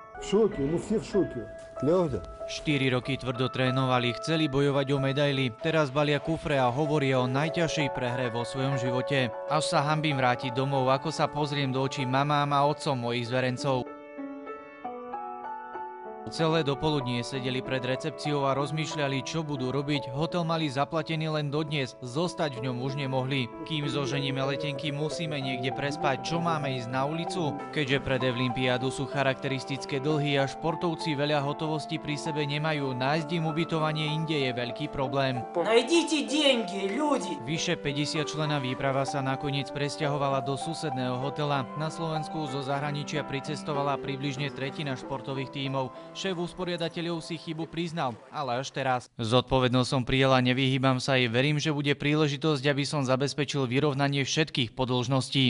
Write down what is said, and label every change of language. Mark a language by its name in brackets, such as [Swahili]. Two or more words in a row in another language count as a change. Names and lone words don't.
[Russian] шоке, мы все в шоке. Правда? [Slovak] 4 roky tvrdo trénovali, chceli bojovať o medaily, teraz balia kufre a hovoria o najťažšej prehre vo svojom živote. Až sa hanbím vrátiť domov, ako sa pozriem do očí mamám a otcom mojich zverencov. Celé dopoludnie sedeli pred recepciou a rozmýšľali, čo budú robiť. Hotel mali zaplatený len dodnes, zostať v ňom už nemohli. Kým zoženíme letenky, musíme niekde prespať. Čo máme ísť na ulicu? Keďže pred Evlympiádu sú charakteristické dlhy a športovci veľa hotovosti pri sebe nemajú, nájsť im ubytovanie inde je veľký problém. [Russian] Найдите деньги, люди! [Slovak] Vyše 50 členná výprava sa nakoniec presťahovala do susedného hotela. Na Slovensku zo zahraničia pricestovala približne tretina športových tímov. Šéf usporiadateľov si chybu priznal, ale až teraz. Zodpovednosť som prijela, nevyhýbam sa jej, verím, že bude príležitosť, aby som zabezpečil vyrovnanie všetkých podĺžností.